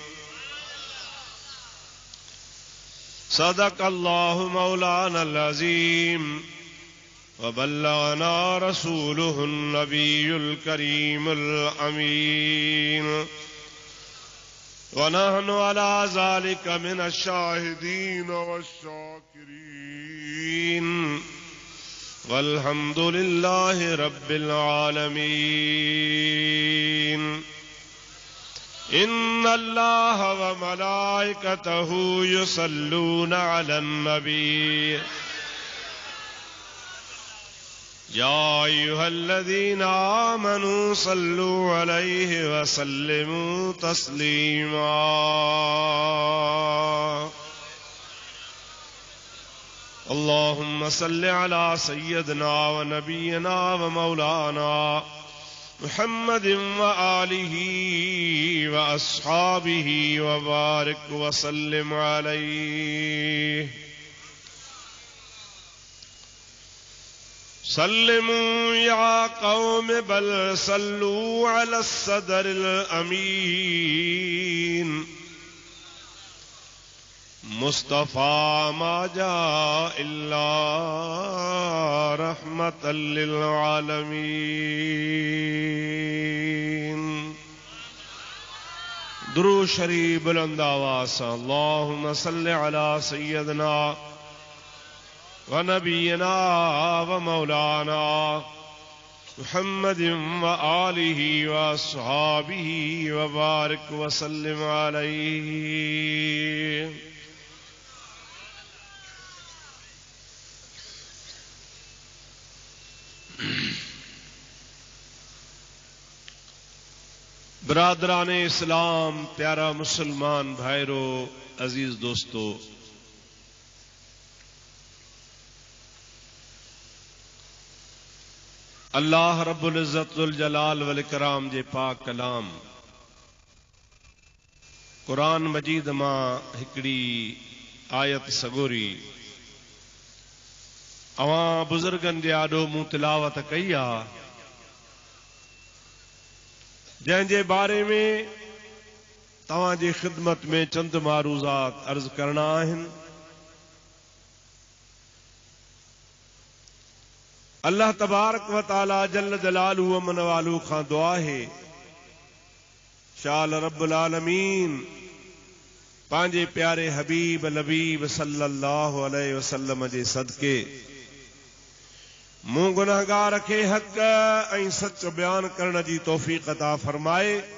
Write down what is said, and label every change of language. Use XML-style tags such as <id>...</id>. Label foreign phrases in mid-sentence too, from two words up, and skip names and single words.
<ar>صدق الله مولانا العظيم وبلغنا رسوله النبي الكريم الأمين ونحن على ذلك من الشاهدين والشاكرين. والحمد لله رب العالمين. إن الله وملائكته يصلون على النبي يا أيها الذين آمنوا صلوا عليه وسلموا تسليما. اللهم صل على سيدنا ونبينا ومولانا محمد وآله وأصحابه وبارك وسلم عليه. سلموا يا قوم بل صلوا على صدر الأمين. مصطفى ما جاء إلا رحمة للعالمين.</ar> <ur>درود شریف بلند آواز سے</ur> <ar>اللهم صل على سيدنا ونبينا ومولانا محمد وآله وأصحابه وبارك وسلم عليه.</ar> <sd>बरादरान इस्लाम, प्यारा मुसलमान भाईरो, अजीज दोस्तों, अल्लाह</sd> <ar>رب العزة ذو الجلال والإكرام</ar> <sd>जे पाक कलाम कुरान मजीद मां हिकड़ी आयत सगोरी अवां बुजुर्गन जे आॾो मूं तिलावत कई आ, जंहिंजे बारे में तव्हां जी ख़िदमत में चंद मारूज़ात अर्ज़ करना आहिनि।</sd> <ar>الله تبارك وتعالى جل جلاله</ar> <sd>अमन वालू खां दुआ है शाल</sd> <ar>رب العالمين</ar> <sd>पंहिंजे प्यारे हबीब लबीब</sd> <ar>صلى الله عليه وسلم</ar> <sd>जे सदके मूं गुनाहगार खे हक़ ऐं सच बयान करण जी तौफ़ीक़ अता फरमाए।</sd>